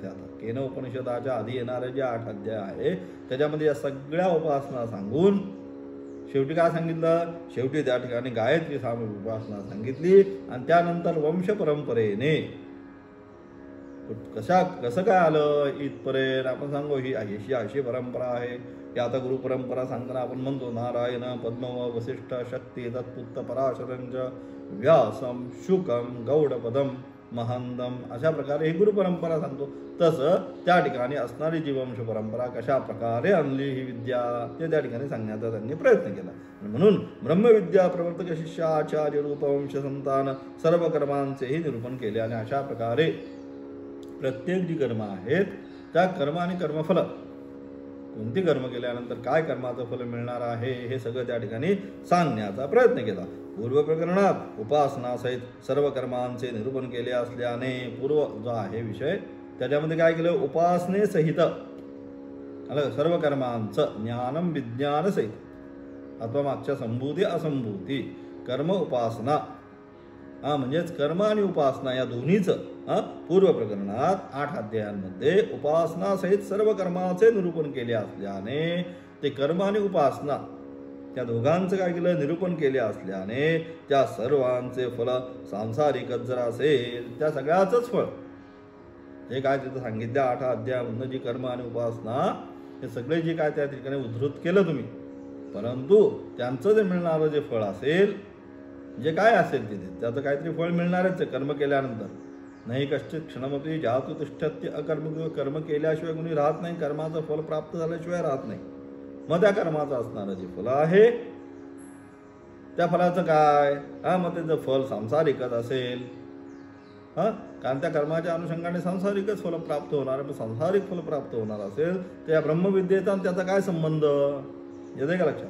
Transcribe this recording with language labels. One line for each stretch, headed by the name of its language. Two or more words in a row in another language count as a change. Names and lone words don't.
Marathi: आता केन उपनिषदाच्या आधी येणारे जे 8 अध्याय आहे त्याच्यामध्ये या सगळ्या उपासना सांगून शेवटी काय सांगितलं, शेवटी त्या ठिकाणी गायत्री साम उपासना सांगितली. आणि त्यानंतर वंश परंपरेने कसं काय आलं इथपर्यंत आपण सांगू, ही अशी परंपरा आहे की आता गुरु परंपरा सांगताना आपण म्हणतो
Sanskrit: नारायण पद्मव वसिष्ठ शक्ती तत्पुत्त पराशरंज व्यासम शुकम गौडपदम महंदम,
Marathi: अशा प्रकारे ही गुरु परंपरा सांगतो. तसं त्या ठिकाणी असणारी जी वंश परंपरा कशा प्रकारे आणली ही विद्या ते त्या ठिकाणी सांगण्याचा त्यांनी प्रयत्न केला. म्हणून ब्रह्मविद्या प्रवर्तक शिष्य आचार्य रूप वंश संतान सर्व कर्मांचेही निरूपण केले. आणि अशा प्रकारे प्रत्येक जी कर्म आहेत त्या कर्म आणि कर्मफल, कोणती कर्म केल्यानंतर काय कर्माचं फल मिळणार आहे हे सगळं त्या ठिकाणी सांगण्याचा प्रयत्न केला. पूर्व प्रकरणात उपासनासहित सर्व कर्मांचे निरूपण केले असल्याने पूर्व जो आहे विषय त्याच्यामध्ये काय केलं, उपासनेसहित सर्व कर्मांचं
Sanskrit: ज्ञानम विज्ञानसहित
Marathi: अथवा मागच्या संभूती असंभूती कर्म उपासना म्हणजेच कर्म आणि उपासना या दोन्हीचं पूर्व प्रकरणात 8 अध्यायांमध्ये उपासनासहित सर्व कर्माचे निरूपण केले असल्याने ते कर्म आणि उपासना त्या दोघांचं काय केलं, निरूपण केले असल्याने त्या सर्वांचे फल सांसारिकच जर असेल त्या सगळ्याचंच फळ हे काय तिथं सांगितलं 8 अध्यायामधनं जी कर्म आणि उपासना हे सगळे जे काय त्या ठिकाणी उद्धृत केलं तुम्ही, परंतु त्यांचं जे मिळणारं जे फळ असेल जे काय असेल तिथे त्याचं काहीतरी फळ मिळणारच आहे कर्म केल्यानंतर.
Sanskrit: नाही कश्चित क्षणमपी जातु तिष्ठत्य अकर्म,
Marathi: कर्म केल्याशिवाय कोणी राहत नाही, कर्माचं फल प्राप्त झाल्याशिवाय राहत नाही. मग त्या कर्माचं असणारं जे फल आहे त्या फलाचं काय, मग त्याचं फल सांसारिकच असेल. कारण त्या कर्माच्या अनुषंगाने सांसारिकच फल प्राप्त होणार. मग सांसारिक फल प्राप्त होणार असेल तर या ब्रह्मविद्येचा त्याचा काय संबंध येते का लक्षात.